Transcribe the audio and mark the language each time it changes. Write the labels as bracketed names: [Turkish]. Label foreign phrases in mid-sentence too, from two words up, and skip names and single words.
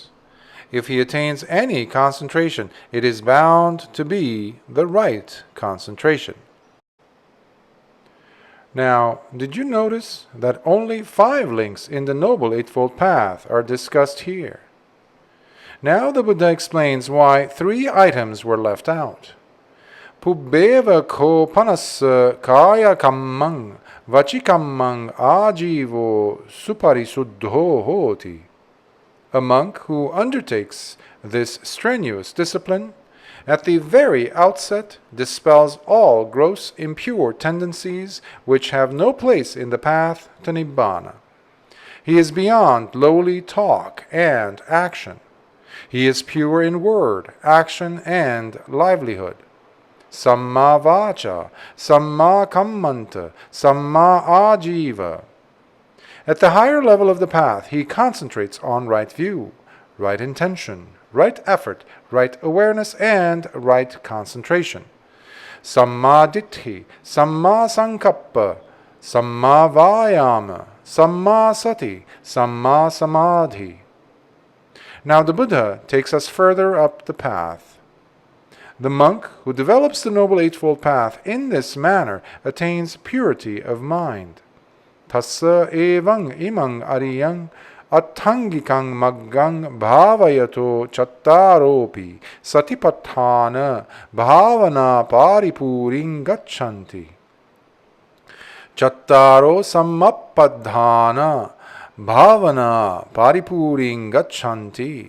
[English] If he attains any concentration, it is bound to be the right concentration. Now, did you notice that only 5 links in the Noble Eightfold Path are discussed here? Now the Buddha explains why 3 items were left out. [Pali] Pubbeva ko panassa kaya kammang vachikammang ajivo suparisuddho hoti. [English] A monk who undertakes this strenuous discipline at the very outset dispels all gross impure tendencies which have no place in the path to Nibbāna. He is beyond lowly talk and action. He is pure in word, action, and livelihood. [Pali] Samma vacha, samma kammanta, samma ajiva. [English] At the higher level of the path, he concentrates on right view, right intention, right effort, right awareness, and right concentration. [Pali] Samma ditti, samma sankappa, samma vayama, samma sati, samma samadhi. [English] Now the Buddha takes us further up the path. The monk who develops the Noble Eightfold Path in this manner attains purity of mind. [Pali] Tassa evang imang ariyang attangikang maggang bhavayato chattaropi satipatthana bhavana paripuring gachanti. Chattaro samappadhana bhavana paripuring gachanti.